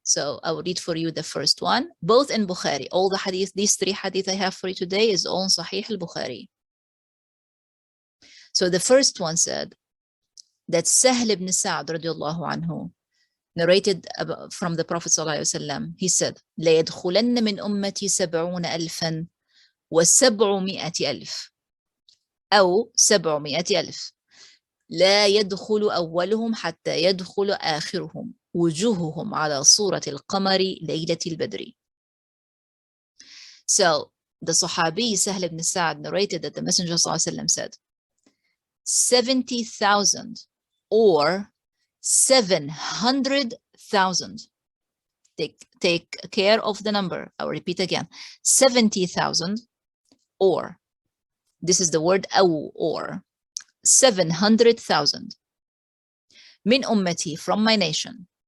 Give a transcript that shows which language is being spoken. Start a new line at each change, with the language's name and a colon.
English: So I will read for you the first one, both in Bukhari. All the hadith, these 3 hadith I have for you today is on Sahih al-Bukhari. So the first one said that Sahl ibn Sa'd radiallahu anhu narrated from the Prophet ﷺ. He said,
Arabic: لا يدخلن من أمتي 70,000 و700,000 أو 700,000 لا يدخل أولهم حتى يدخل آخرهم وجوههم على صورة القمر ليلة البدر.
English: So the Sahabi Sahl ibn Sa'd narrated that the Messenger ﷺ said 70,000 or 700,000. Take care of the number. I will repeat again. 70,000 or, this is the word أو or, 700,000
Arabic: min ummati,
English: from my nation.